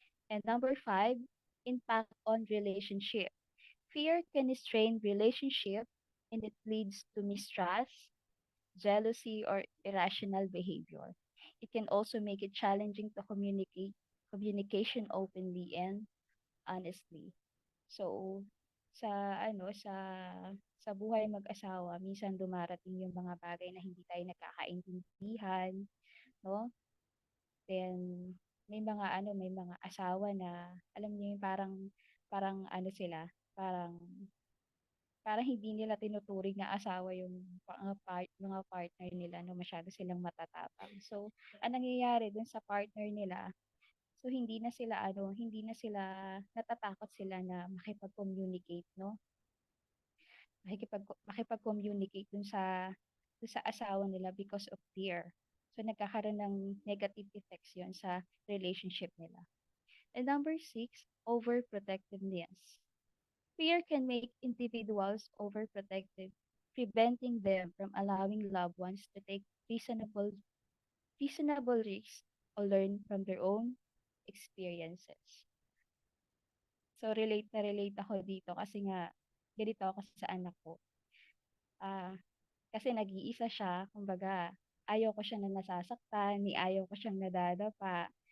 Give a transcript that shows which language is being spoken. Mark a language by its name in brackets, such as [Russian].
[English] And number 5, impact on relationship. Fear can strain relationship and it leads to mistrust, jealousy, or irrational behavior. It can also make it challenging to communicate communication openly and honestly. [Filipino] So, sa ano, sa buhay mag-asawa, minsan dumarating yung mga bagay na hindi tayo nagkakaintindihan, no? Then, may mga asawa na, alam niyo yung parang ano sila, parang, parang hindi nila tinuturing na asawa yung mga partner nila, no? Masyado silang matatapang. So, ang nangyayari dun sa partner nila, so hindi na sila, natatakot sila na makipag-communicate, no? Makipag-communicate dun sa asawa nila [English] because of fear. [Filipino] So nagkakaroon ng negative effects 'yon sa relationship nila. [English] And number 6, overprotectiveness. Fear can make individuals overprotective, preventing them from allowing loved ones to take reasonable risks or learn from their own experiences. [Filipino] So relate ako dito kasi nga ganito ako sa anak ko. Ah, Kasi nag-iisa siya, kumbaga, ayaw ko siya na nasasaktan, ni ayaw ko siyang nadadapa.